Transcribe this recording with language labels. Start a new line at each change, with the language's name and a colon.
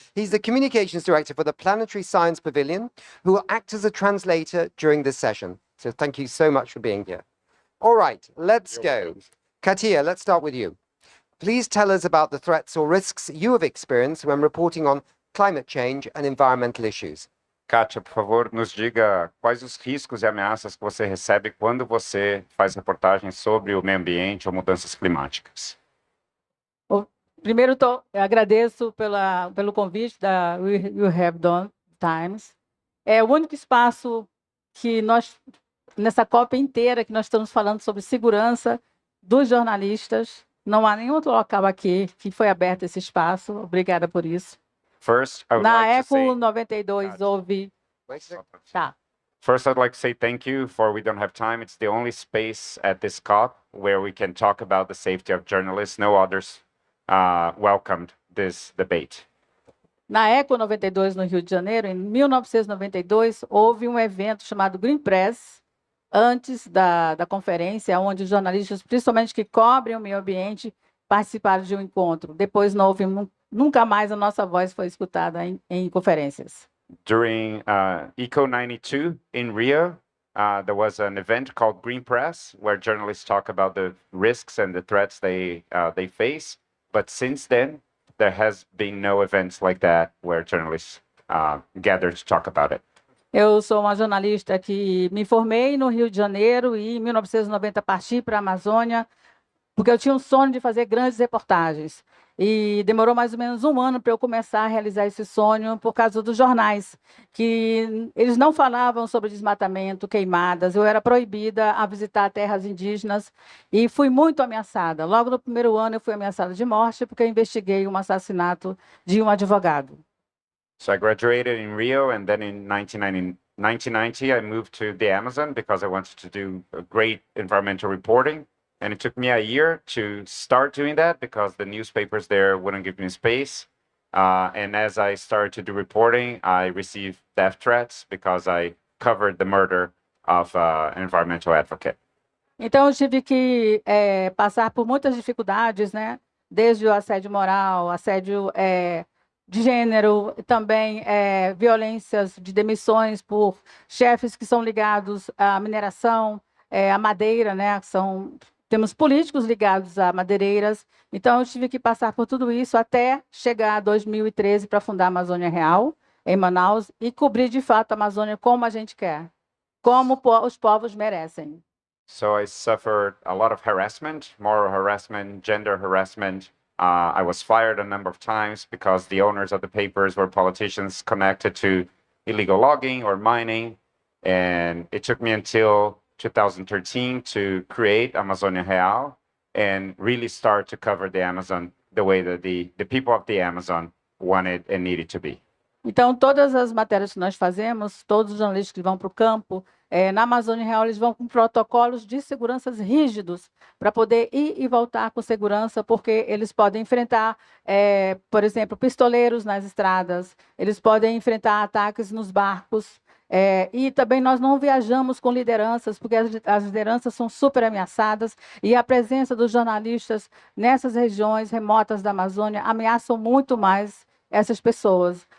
English: He's the communications director for the Planetary Science Pavilion, who will act as a translator during this session. So thank you so much for being here. All right, let's go. Katia, let's start with you. Please tell us about the threats or risks you have experienced when reporting on climate change and environmental issues.
Portuguese: Kátia, por favor, nos diga quais os riscos e ameaças que você recebe quando você faz reportagens sobre o meio ambiente ou mudanças climáticas. Primeiro, agradeço pelo convite da You Have Done Times. É o único espaço que nós, nessa COP inteira, que nós estamos falando sobre segurança dos jornalistas. Não há nenhum outro local aqui que foi aberto esse espaço. Obrigada por isso.
English: First, I would
Portuguese: Na
English: like to
Portuguese: ECO
English: say,
Portuguese: 92 houve... Tá.
English: First, I'd like to say thank you for We Don't Have Time. It's the only space at this COP where we can talk about the safety of journalists. No others welcomed this debate.
Portuguese: Na ECO 92, no Rio de Janeiro, em 1992, houve um evento chamado Green Press, antes da conferência, onde os jornalistas, principalmente que cobrem o meio ambiente, participaram de um encontro. Depois não houve, nunca mais a nossa voz foi escutada em conferências.
English: During ECO 92 in Rio, there was an event called Green Press, where journalists talk about the risks and the threats they face. But since then, there has been no events like that where journalists gather to talk about it.
Portuguese: Eu sou uma jornalista que me formei no Rio de Janeiro e em 1990 parti para a Amazônia, porque eu tinha um sonho de fazer grandes reportagens. E demorou mais ou menos um ano para eu começar a realizar esse sonho por causa dos jornais, que eles não falavam sobre desmatamento, queimadas. Eu era proibida a visitar terras indígenas e fui muito ameaçada. Logo no primeiro ano eu fui ameaçada de morte porque eu investiguei um assassinato de um advogado.
English: So I graduated in Rio, and then in 1999, 1990, I moved to the Amazon because I wanted to do a great environmental reporting. And it took me a year to start doing that because the newspapers there wouldn't give me space. And as I started to do reporting, I received death threats because I covered the murder of an environmental advocate.
Portuguese: Então, eu tive que passar por muitas dificuldades, né? Desde o assédio moral, assédio de gênero, e também violências de demissões por chefes que são ligados à mineração, à madeira, né? Temos políticos ligados a madeireiras. Então, eu tive que passar por tudo isso até chegar a 2013 para fundar a Amazônia Real, em Manaus, e cobrir de fato a Amazônia como a gente quer, como os povos merecem.
English: So I suffered a lot of harassment, moral harassment, gender harassment. I was fired a number of times because the owners of the papers were politicians connected to illegal logging or mining. And it took me until 2013 to create Amazonia Real and really start to cover the Amazon the way that the people of the Amazon wanted and needed to be.
Portuguese: Então, todas as matérias que nós fazemos, todos os jornalistas que vão para o campo, na Amazônia Real, eles vão com protocolos de segurança rígidos para poder ir e voltar com segurança, porque eles podem enfrentar, por exemplo, pistoleiros nas estradas, eles podem enfrentar ataques nos barcos, e também nós não viajamos com lideranças, porque as lideranças são super ameaçadas, e a presença dos jornalistas nessas regiões remotas da Amazônia ameaçam muito mais essas pessoas.